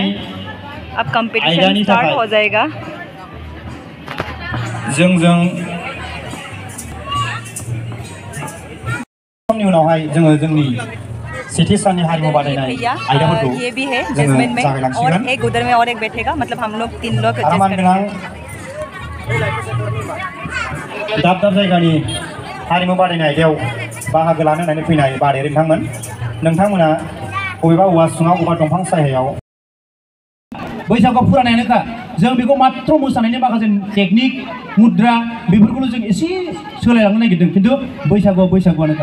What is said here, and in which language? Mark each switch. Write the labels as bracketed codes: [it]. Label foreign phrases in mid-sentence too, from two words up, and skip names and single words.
[hi] अब [en] competition start [hi] हो जाएगा। ये भी है जैस्मिन में और एक उधर में और एक बैठेगा, मतलब हम लोग 3 लोग [brx] दाब दाब जायगानि हारिमु बादायनाय आयदायाव बाहागो लानो होननानै फैनाय बादायारि नोंथांमोना बबेबा औवा सिङाव बबेबा दंफां सायायाव बैसागुआव फुरानायानोखा जों बेखौ मात्र मोसानायनि माखासे टेकनिक मुद्रा बेफोरखौल' जों एसे सोलायलांनो नागिरदों, खिन्थु बैसागुआनोखा।